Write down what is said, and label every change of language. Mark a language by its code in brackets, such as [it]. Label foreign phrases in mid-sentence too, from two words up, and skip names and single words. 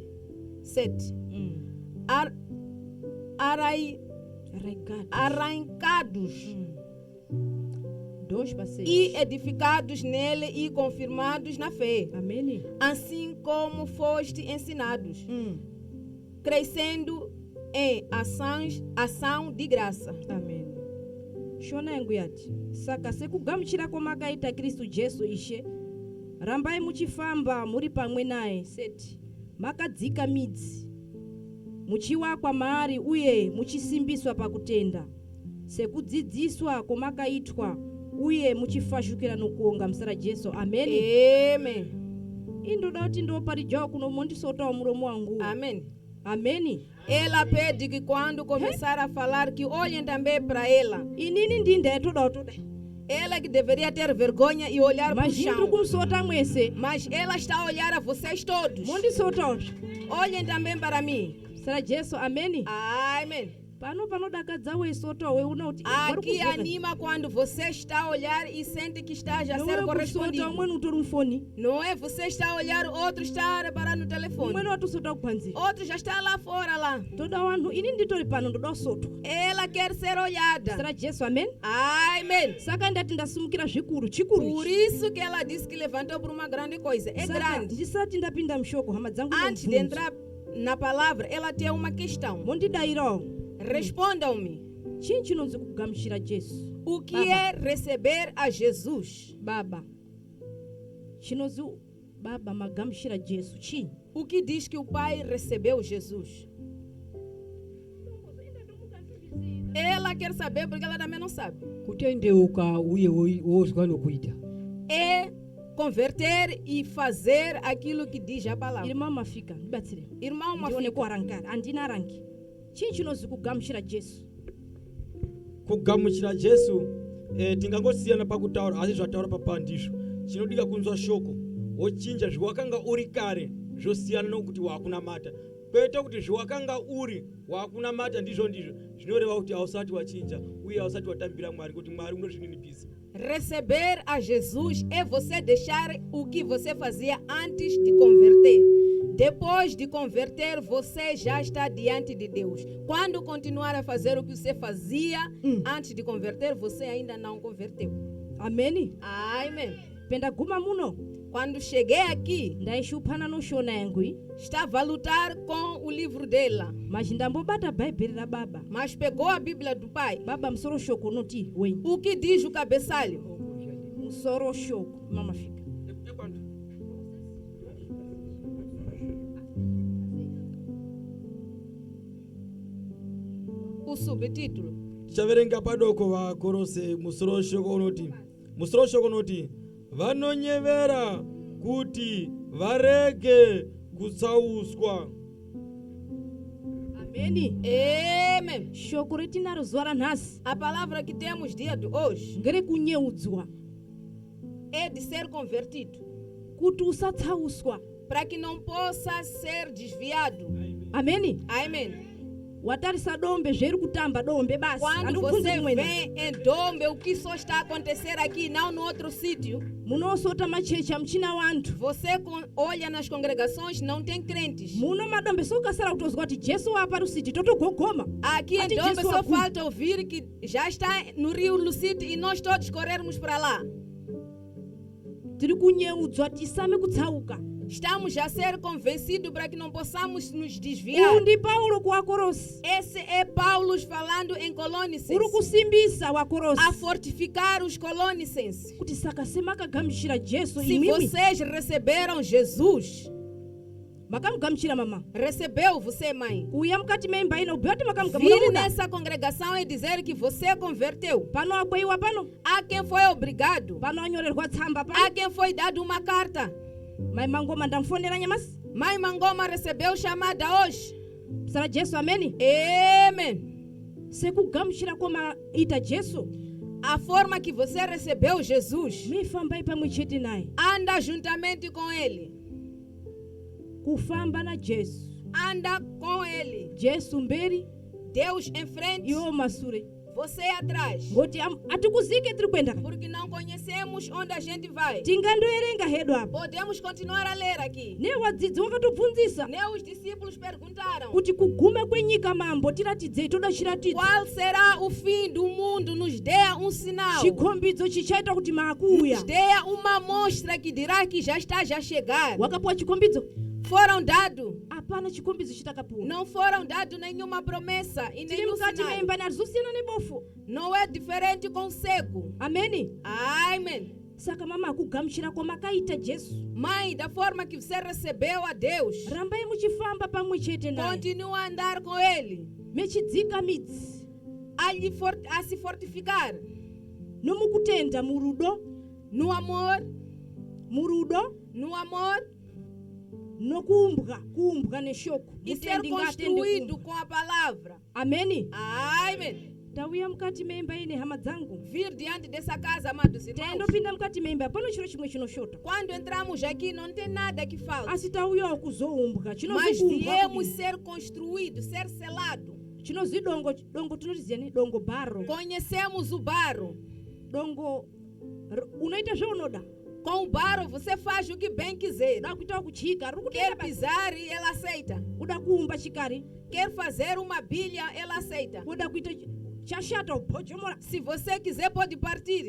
[pt] 7. Arrancados 2 para 6. e edificados nele e confirmados na fé, Amém. assim como foste ensinados, crescendo em ação de graça. Amém. [sn] Shona yangu yati saka sekugamuchirako makaita Kristu Jesu ishe rambai muchifamba muri pamwe naye seti makadzika midzi muchiwakwa maari uye muchisimbiswa pakutenda sekudzidziswa kwamakaitwa uye muchifashukira nokuonga msara Jesu. Ameni. [pt] Amém. [sn] Indoda kuti ndoparijawo kuno mondisotawo muromo wangu. [pt] Amém. [sn] Ameni. [pt] Ela pede que quando começar a falar, que olhem também para ela. [sn] Inini ndinde toda. [pt] Ela que deveria ter vergonha e olhar para o Mas indru chão. [sn] kumsota mwese. [pt] Mas ela está a olhar a vocês todos. [sn] Mondisotawo. [pt] Olhem também para mim. [sn] Sara Jesu. Ameni. [pt] Amém. [sn] Pano panodakadzawo isotawo unoti [pt] Aqui anima quando você está a olhar e sente que está já a ser correspondido. [sn] umweni utori mufoni, [pt] Não é você está a olhar, outro está a reparar no telefone. [sn] umweni watusota kupanzi. [pt] Outro já está lá fora lá. [sn] Toda wanhu ini nditori pano ndoda kusotwa. [pt] Ela quer ser olhada. [sn] Sara Jesu. Amen. [pt] Amém. [sn] Saka ndati ndasumukira zvikuru chikuru [pt] Por [sn] ichi. [pt] isso que ela disse que levantou por uma grande coisa. É [sn] Saka [pt] grande. [sn] ndisati ndapinda mshoko hama dzangu [pt] Antes de entrar na palavra, ela tem uma questão. [sn] mondidayirawo [pt] Respondam-me. [sn] chii chinonzi kugamuchira Jesu. [pt] O que [sn] Baba. [pt] é receber a Jesus? [sn] Baba chinonzi baba magamuchira Jesu chii? [pt] O que diz que o Pai recebeu Jesus? Ela quer saber porque ela também não sabe. [sn] kutendeuka uye wozwa nokuita. [pt] É converter e fazer aquilo que diz a palavra. [sn] Irmã mafika ndibatsire. [pt] Irmão, uma [sn] Ndione [pt] filha, [sn] kuarankara andina rangi. Chii chinonzi kugamuchira Jesu? kugamuchira Jesu tingangosiyana pakutaura asi zvataura papandizvo chinodika kunzwa shoko wochinja zvawakanga uri kare zvosiyana nokuti wakunamata kwete kuti zvawakanga uri wakunamata ndizvo zvinoreva kuti hausati wachinja uye hausati watambira Mwari kuti Mwari unozvininipisa. [pt] receber a Jesus é você deixar o que você fazia antes de converter. Depois de converter, você já está diante de Deus. Quando continuar a fazer o que você fazia antes de converter, você ainda não converteu. [sn] Ameni. [pt] Amém. [sn] Penda guma muno [pt] Quando cheguei aqui, [sn] ndaishuphana noshona yangu iyi, [pt] estava a lutar com o livro dela, [sn] mas ndambobata bhaibheri ra baba. [pt] mas pegou a Bíblia do pai. [sn] Baba msoro shoko unoti wenyi. [pt] O que diz o cabeçalho? [sn] Msoro shoko mama fika. [pt] O subtítulo. [sn] Tichaverenga padoko vakorose musoro shoko unoti vanonyevera kuti varege kutsauswa. Ameni. [pt] Amém. [sn] Shoko retinaro zuva ranhasi [pt] A palavra que temos dia de hoje [sn] ngere kunyeudzwa [pt] é de ser convertido, [sn] kuti usatsauswa. [pt] para que não possa ser desviado. [sn] Ameni. [pt] Amém. [sn] Watarisa dombe zveri kutamba dombe basi. [pt] Quando [sn] Andikubvunzi [pt] você [sn] kumwena. [pt] vê em Dombe o que só está a acontecer aqui, não no outro sítio, [sn] Munosota machechi amuchina wantu. [pt] você olha nas congregações, não tem crentes. [sn] Muno madombe sokasara kutozwa kuti Jesu wapa rusiti totogogoma. [pt] Aqui em [sn] Ati [pt] Dombe [sn] Jesu [pt] só [sn] aguma. [pt] falta ouvir que já está no Rio Lucite e nós todos corrermos para lá. [sn] Tiri kunyeudzwa tisame kutsauka. [pt] Estamos a ser convencidos para que não possamos nos desviar. [sn] uyu ndi paulo ku akolosi [pt] Esse é Paulo falando em Colonicenses. [sn] uri kusimbisa wakolosi [pt] A fortificar os Colonicenses. [sn] kuti saka semakagamishira jesu [pt] Se [sn] imwimwi [pt] vocês receberam Jesus, [sn] makamugamishira mama [pt] recebeu você, mãe. [sn] kuya mukati meimba ino ubhuya kuti [pt] Vir [sn] makamugamula [pt] nessa congregação e dizer que você converteu. [sn] pano abweyiwa pano [pt] Há quem foi obrigado. [sn] pano anyorerwa tsamba [pt] Há [sn] pano [pt] quem foi dado uma carta. [sn] mai mangoma ndamfonera nyamasi [pt] Mãe Mangoma recebeu chamada hoje. [sn] sala jesu ameni [pt] Amém. [sn] sekugamishira ita jesu [pt] A forma que você recebeu Jesus, [sn] mifambai pamwe chete naye [pt] anda juntamente com Ele. [sn] kufamba na jesu [pt] Anda com Ele. [sn] jesu mberi [pt] Deus em frente, [sn] iwo masure [pt] você atrás. [sn] ngoti atikuzike tiri kuenda [pt] Porque não conhecemos onde a gente vai. [sn] tingandoerenga hedu apa [pt] Podemos continuar a ler aqui. [sn] ne wadzidzi wakatobvunzisa [pt] Nem os discípulos perguntaram [sn] kuti kuguma kwenyika mambo tiratidzei toda chiratidzo [pt] qual será o fim do mundo. Nos dê um sinal. [sn] chikhombidzo chichaita kuti maakuya [pt] Nos dê uma mostra que dirá que já está a chegar. [sn] wakapuwa chikhombidzo [pt] Foram dados. [sn] apana chikhombidzo chitakapuwa [pt] Não foram dados nenhuma promessa e [sn] tiri [pt] nenhum [sn] mukati [pt] sinal. [sn] meimbani atizosiyana nebofu [pt] Não é diferente com o cego. [sn] ameni [pt] Amém. [sn] saka mama akugamuchirako makaita jesu [pt] Mãe, da forma que você recebeu a Deus, [sn] rambai muchifamba pamwe chete naye [pt] continua a andar com Ele. [sn] mechidzika midzi [pt] A se fortificar [sn] nomukutenda murudo [pt] no amor, no amor [sn] kuumbwa neshoko [pt] e ser construído com a palavra. [sn] ameni [pt] Amém. [sn] tauya mukati meimba ine hama dzangu [pt] Vir diante dessa casa, amados irmãos. [sn] tendopinda mukati meimba pano chiro chimwe chinoshota [pt] Quando entramos aqui, não tem nada que falta. [sn] asi tauyawo kuzoumbwa [pt] Mas [sn] chinozikumbwa [pt] viemos ser construídos, ser selado. [sn] chinozi dongo tinotiziya ni dongo baro [pt] Conhecemos o barro. [sn] dongo unoita zvaunoda [pt] Com o barro, você faz o que bem quiser. [sn] da kuitawo kuchika [pt] Quer pisar e ela aceita. [sn] uda kuumba chikari [pt] Quer fazer uma bilha, ela aceita. [sn] uda kuita chashata uphojomora [pt] Se você quiser, pode partir.